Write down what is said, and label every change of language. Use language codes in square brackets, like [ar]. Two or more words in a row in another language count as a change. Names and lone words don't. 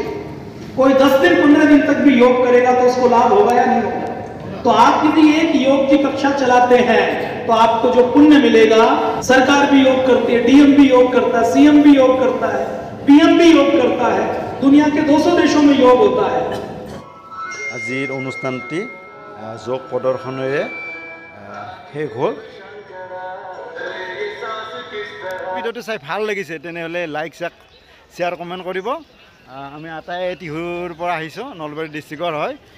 [hi] कोई 10 दिन 15 दिन तक भी योग करेगा तो उसको लाभ होगा या नहीं होगा। तो आप यदि एक योग की कक्षा चलाते हैं तो आपको जो पुण्य मिलेगा, सरकार भी योग करती है, डीएम भी योग करता है, सीएम भी योग करता है, पीएम भी योग करता है, दुनिया के 200 देशों में योग होता है। [as] আজিৰ অনুষ্ঠানটি যোগ প্ৰদৰ্শনেৰে শেষ হ'ল। ভিডিঅ'টো চাই ভাল লাগিছে তেনেহ'লে [en] like share comment [as] কৰিব। আমি আটাই টিহুৰ পৰা আহিছোঁ, নলবাৰী ডিষ্ট্ৰিক্টৰ হয়।